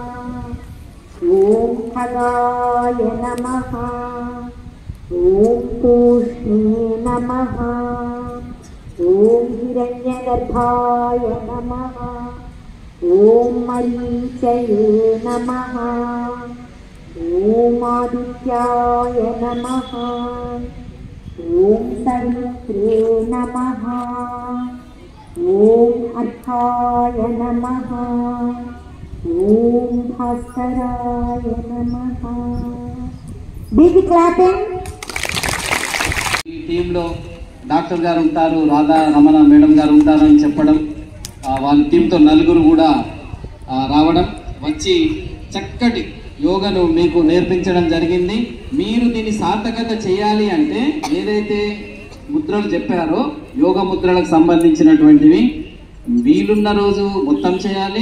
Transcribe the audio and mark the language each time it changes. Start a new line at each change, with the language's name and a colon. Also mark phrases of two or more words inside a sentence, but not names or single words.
Sanskrit: ओम खगाय नमः ओम पूष्णे नमः ओम हिरण्यगर्भाय नमः ओम मरीचये नमः ओम आदित्याय नमः ओम सवित्रे नमः ओम अर्काय नमः ओम भास्कराय नमः
English: big clapping
Telugu: ఈ టీంలో డాక్టర్ గారు ఉంటారు, రాధా రమణ మేడం గారు ఉంటారని చెప్పడం, వాళ్ళ టీంతో నలుగురు కూడా రావడం వచ్చి చక్కటి యోగను మీకు నేర్పించడం జరిగింది. మీరు దీన్ని సార్థకత చేయాలి అంటే ఏదైతే ముద్రలు చెప్పారో యోగ ముద్రలకు సంబంధించినటువంటివి వీలున్న రోజు మొత్తం చేయాలి.